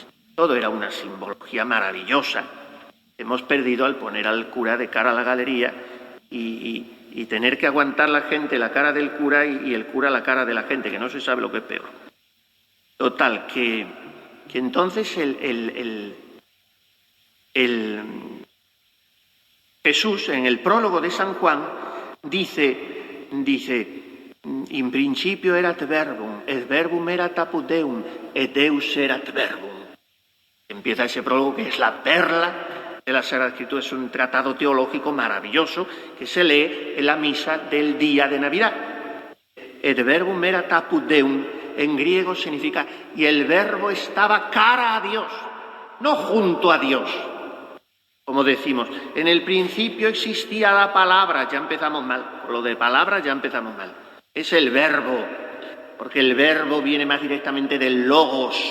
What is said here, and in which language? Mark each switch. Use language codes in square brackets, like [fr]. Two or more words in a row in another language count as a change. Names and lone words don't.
[es] Todo era una simbología maravillosa. Hemos perdido al poner al cura de cara a la galería y tener que aguantar la gente la cara del cura y el cura la cara de la gente, que no se sabe lo que es peor. Total, que entonces Jesús, en el prólogo de San Juan, dice, [la] in principio erat verbum, et verbum erat apud Deum, et Deus erat verbum. [es] Empieza ese prólogo que es la perla de la Sagrada Escritura, es un tratado teológico maravilloso que se lee en la misa del día de Navidad. [la] Et verbum erat apud Deum, [es] en griego significa, y el verbo estaba cara a Dios, no junto a Dios. Como decimos, en el principio existía la palabra, ya empezamos mal, con lo de palabra ya empezamos mal. Es el verbo, porque el verbo viene más directamente del logos.